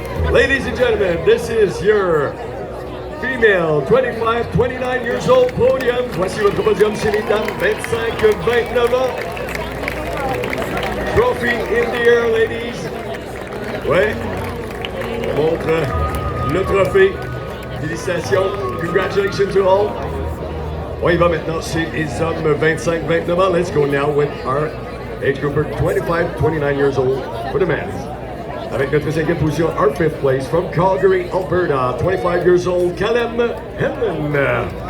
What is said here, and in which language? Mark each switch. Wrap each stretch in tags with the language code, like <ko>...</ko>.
<en>Ladies and gentlemen, this is your female 25, 29 years old podium.</en> <fr>Voici votre podium chez les dames 25, 29 ans.</fr> <en>Trophy in the air, ladies.</en> <fr>Ouais, on montre le trophée. Félicitations.</fr> <en>Congratulations to all.</en> <fr>On y va maintenant chez les hommes 25, 29 ans.</fr> <en>Let's go now with our age group 25, 29 years old for the men.</en> <fr>Avec notre cinquième position,</fr> <en>our fifth place from Calgary, Alberta, 25 years old, Callum Hellman.</en>